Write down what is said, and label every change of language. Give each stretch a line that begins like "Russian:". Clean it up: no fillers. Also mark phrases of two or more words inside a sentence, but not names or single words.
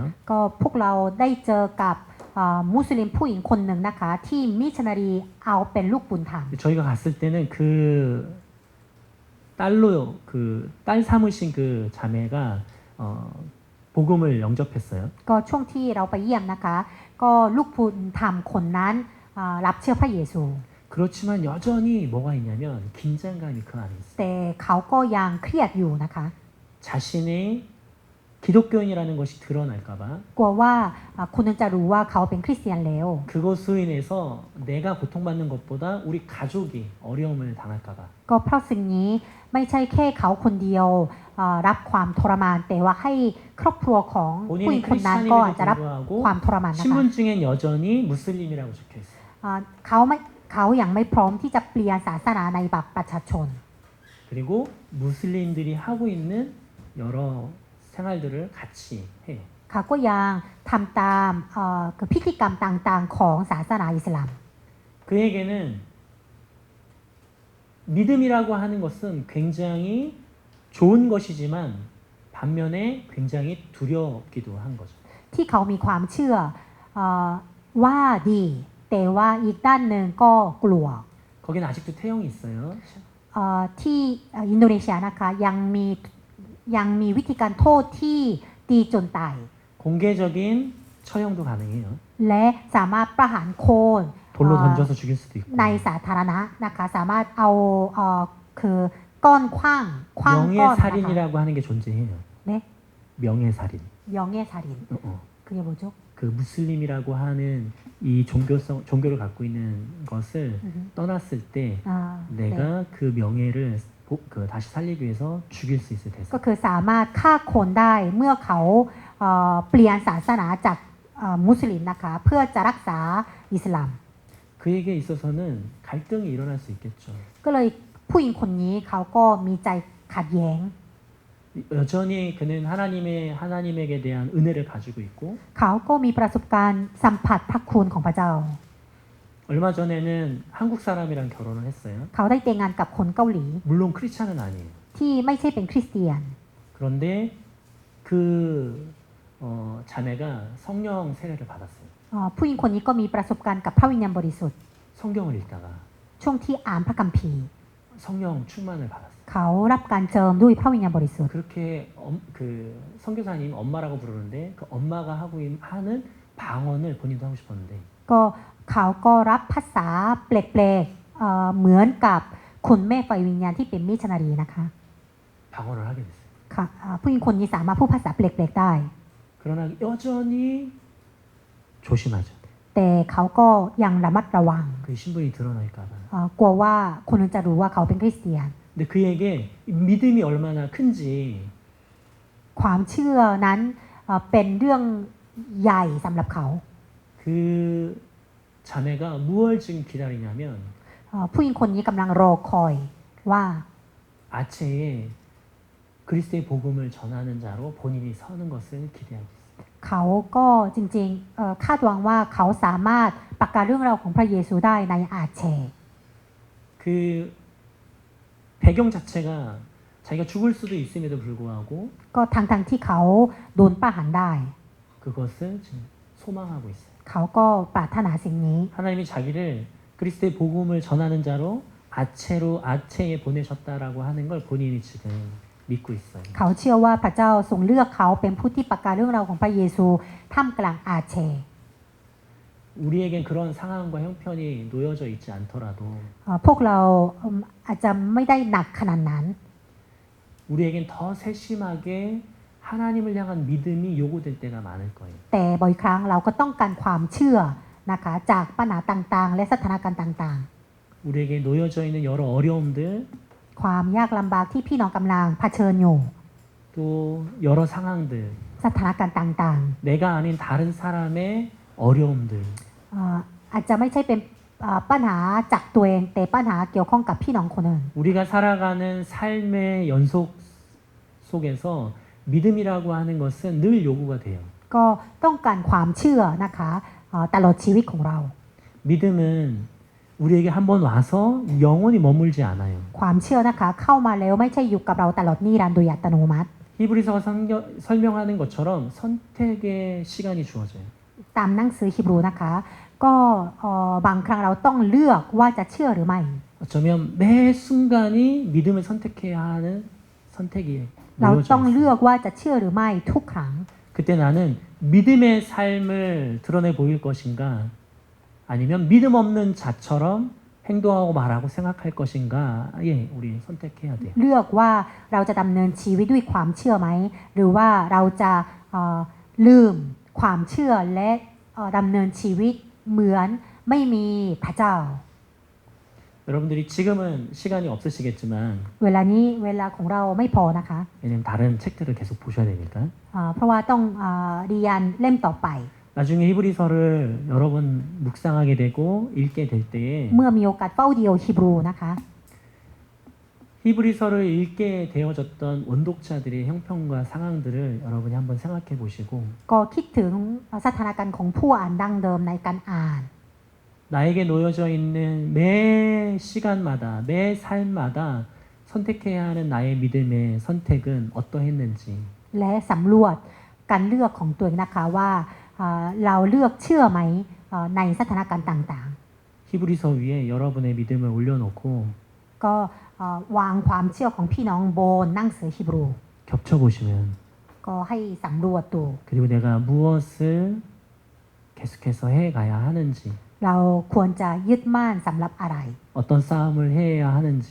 Thai: ก็พวกเราได้เจอกับมุสลิมผู้หญิงคนหนึ่งนะคะที่มิชชันนารีเอาเป็นลูกบุญธรรม
Korean: 저희가 갔을 때는 그 딸로 그 딸 삼으신 그 자매가 복음을 영접했어요.
Thai: ก็ช่วงที่เราไปเยี่ยมนะคะ ก็ลูกบุญธรรมคนนั้นรับเชื่อพระเยซู
Korean: 그렇지만 여전히 뭐가 있냐면 긴장감이 그 안에 있어요.
Thai: แต่เขาก็ยังเครียดอยู่นะคะ
Korean: 자신의 기독교인이라는 것이 드러날까봐
Thai: กลัวว่าคนอื่นจะรู้ว่าเขาเป็นคริสเตียนแล้ว
Korean: 그것으로 인해서 내가 고통받는 것보다 우리 가족이 어려움을 당할까봐
Thai: ก็เพราะสิ่งนี้ไม่ใช่แค่เขาคนเดียวรับความทรมาน แต่ว่าให้ครอบครัวของผู้หญิ
Korean: 본인이
Thai: งคนนั้นก็อาจจะรับ
Korean: 크리스찬임에도
Thai: ความ
Korean: 불구하고
Thai: ทรมานนะคะ
Korean: 신분증엔 여전히 무슬림이라고 적혀 있어요.
Thai: เขายังไม่พร้อมที่จะเปลี่ยนศาสนาในบัตรประชาชน
Korean: 그리고 무슬림들이 하고 있는 여러 생활들을 같이 해요.
Thai: เขาก็ยังทำตามคือพิธีกรรมต่างๆของศาสนาอิสลาม
Korean: 그에게는 믿음이라고 하는 것은 굉장히 좋은 것이지만 반면에 굉장히 두렵기도 한 거죠.
Thai: ที่เขามีความเชื่อว่าดี แต่ว่าอีกด้านหนึ่งก็กลัว
Korean: 거기는 아직도 태형이 있어요.
Thai: ที่อินโดนีเซียนะคะยังมีวิธีการโทษที่ตีจนตาย
Korean: 공개적인 처형도 가능해요.
Thai: และสามารถประหารโคน
Korean: 돌로 던져서 죽일 수도 있고.
Thai: ในสาธารณะนะคะสามารถเอาคือก้อนขว้างก้อนนะคะ
Korean: 명예살인이라고 하는 게 존재해요. 네? 명예살인. 영예살인 어. 그게 뭐죠? 그 무슬림이라고 하는 이 종교를 갖고 있는 것을 떠났을 때 내가 그 명예를 다시 살리기 위해서 죽일 수 있을 대상.
Thai: ก็คือสามารถฆ่าคนได้เมื่อเขาเปลี่ยนศาสนาจากมุสลิมนะคะเพื่อจะรักษาอิสลาม
Korean: 그에게 있어서는 갈등이 일어날 수 있겠죠.
Thai: ก็เลยผู้หญิงคนนี้เขาก็มีใจขัดแย้ง
Korean: 여전히 그는 하나님에게 대한 은혜를 가지고 있고
Thai: เขาก็มีประสบการณ์สัมผัสพระคุณของพระเจ้า
Korean: 얼마 전에는 한국 사람이랑 결혼을 했어요.
Thai: เขาได้แต่งงานกับคนเกาหลี
Korean: 물론 크리스찬은 아니에요.
Thai: ที่ไม่ใช่เป็นคริสเตียน
Korean: 그런데 그 자매가 성령 세례를 받았어요.
Thai: ผู้หญิงคนนี้ก็มีประสบการณ์กับพระวิญญาณบริสุทธิ์
Korean: 성경을 읽다가
Thai: ช่วงที่อ่านพระคัมภีร์
Korean: 성령 충만을 받았어요.
Thai: เขารับการเจิมด้วยพระวิญญาณบริสุทธิ์
Korean: 그렇게 그 선교사님 엄마라고 부르는데 그 엄마가 하는 방언을 본인도 하고 싶었는데
Thai: ก็เขาก็รับภาษาแปลกๆเหมือนกับคุณแม่ไฟวิญญาณที่เป็นมิชชันนารีนะคะ
Korean: 방언을 하게 됐어요.
Thai: ค่ะผู้หญิงคนนี้สามารถพูดภาษาแปลกๆได้
Korean: 그러나 여전히 조심하죠.
Thai: แต่เขาก็ยังระมัดระวัง
Korean: 그 신분이 드러날까 봐.
Thai: กลัวว่าคนอื่นจะรู้ว่าเขาเป็นคริสเตียน
Korean: 근데 그에게 믿음이 얼마나 큰지
Thai: ความเชื่อนั้นเป็นเรื่องใหญ่สำหรับเขา
Korean: 그 자매가 무엇을 지금 기다리냐면
Thai: ผู้หญิงคนนี้กำลังรอคอยว่า
Korean: 아체에 그리스도의 복음을 전하는 자로 본인이 서는 것을 기대하고 있어요.
Thai: เขาก็จริงๆคาดหวังว่าเขาสามารถประกาศเรื่องราวของพระเยซูได้ในอาเช
Korean: 그 배경 자체가 자기가 죽을 수도 있음에도 불구하고
Thai: ก็ทั้งที่เขาโดนประหารได้
Korean: 그것을 지금 소망하고 있어요.
Thai: เขาก็ปรารถนาสิ่งนี้
Korean: 하나님이 자기를 그리스도의 복음을 전하는 자로 아체에 보내셨다라고 하는 걸 본인이 지금 믿고 있어요.
Thai: เขาเชื่อว่าพระเจ้าทรงเลือกเขาเป็นผู้ที่ประกาศเรื่องราวของพระเยซูท่ามกลางอาเช
Korean: 우리에겐 그런 상황과 형편이 놓여져 있지 않더라도
Thai: พวกเราอาจจะไม่ได้หนักขนาดนั้น
Korean: 우리에겐 더 세심하게 하나님을 향한 믿음이 요구될 때가 많을 거예요.
Thai: แต่บ่อยครั้งเราก็ต้องการความเชื่อนะคะจากปัญหาต่างๆ และสถานการณ์ต่าง
Korean: 우리에게 놓여져 있는 여러 어려움들
Thai: ๆ ความยากลำบากที่พี่น้องกำลังเผชิญอยู่
Korean: 또 여러 상황들
Thai: สถานการณ์ต่าง
Korean: 내가 아닌 다른 사람의 어려움들
Thai: ๆอาจจะไม่ใช่เป็นปัญหาจากตัวเองแต่ปัญหาเกี่ยวข้องกับพี่น้องคนอื่น
Korean: 우리가 살아가는 삶의 연속 속에서 믿음이라고 하는 것은 늘 요구가 돼요.
Thai: ก็ต้องการความเชื่อนะคะตลอดชีวิตของเรา
Korean: 믿음은 우리에게 한번 와서 영원히 머물지 않아요.
Thai: ความเชื่อนะคะเข้ามาแล้วไม่ใช่อยู่กับเราตลอดนิรันดร์โดยอัตโนมัติ
Korean: 히브리서가 설명하는 것처럼 선택의 시간이 주어져요.
Thai: ตามหนังสือฮีบรูนะคะก็บางครั้งเราต้องเลือกว่าจะเชื่อหรือไม่
Korean: 어쩌면 매 순간이 믿음을 선택해야 하는 선택이
Thai: เราต้อง
Korean: 놓여져
Thai: เลื
Korean: 있어요.
Thai: อกว่าจะเชื่อหรือไม่ทุกครั้ง
Korean: 그때 나는 믿음의 삶을 드러내 보일 것인가 아니면 믿음 없는 자처럼 행동하고 말하고 생각할 것인가에 우리 선택해야 돼요.
Thai: เลือกว่าเราจะดำเนินชีวิตด้วยความเชื่อไหมหรือว่าเราจะลืมความเชื่อและดำเนินชีวิตเหมือนไม่มีพระเจ้า
Korean: 여러분들이 지금은 시간이 없으시겠지만
Thai: เวลานี้เวลาของเราไม่พอนะคะ
Korean: 왜냐면 다른 책들을 계속 보셔야 되니까
Thai: เพราะว่าต้องเรียนเล่มต่อไป
Korean: 나중에 히브리서를 여러 번 묵상하게 되고 읽게 될 때에
Thai: เมื่อมีโอกาสเฝ้าเดียวฮีบรูนะคะ
Korean: 히브리서를 읽게 되어졌던 원독자들의 형편과 상황들을 여러분이 한번 생각해 보시고
Thai: ก็คิดถึงสถานการณ์ของผู้อ่านดั้งเดิมในการอ่าน
Korean: 나에게 놓여져 있는 매 시간마다 매 삶마다 선택해야 하는 나의 믿음의 선택은 어떠했는지
Thai: และสำรวจการเลือกของตัวเองนะคะว่าเราเลือกเชื่อไหมในสถานการณ์ต่าง
Korean: 히브리서 위에 여러분의 믿음을 올려놓고
Thai: ๆ ก็วางความเชื่อของพี่น้องบนหนังสือฮีบรู
Korean: 겹쳐보시면
Thai: ก็ให้สำรวจดู
Korean: 그리고 내가 무엇을 계속해서 해가야 하는지
Thai: เราควรจะยึดมั่นสำหรับอะไร
Korean: 어떤 싸움을 해야 하는지